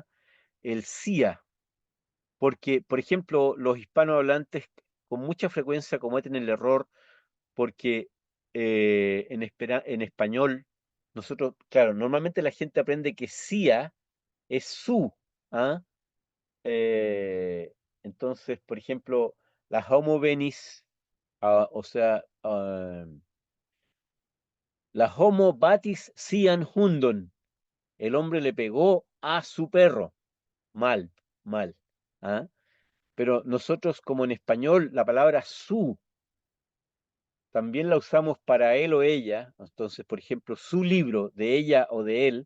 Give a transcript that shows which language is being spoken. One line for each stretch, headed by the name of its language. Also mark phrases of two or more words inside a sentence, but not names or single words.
Spanish: El sia, porque, por ejemplo, los hispanohablantes con mucha frecuencia cometen el error porque en español, nosotros, claro, normalmente la gente aprende que sia es su, ¿ah? Entonces, por ejemplo,
Esperanto: la homo venis,
Spanish: o sea,
Esperanto: la homo batis sian hundon.
Spanish: El hombre le pegó a su perro. Mal, mal. ¿Ah? Pero nosotros, como en español, la palabra su también la usamos para él o ella. Entonces, por ejemplo, su libro, de ella o de él.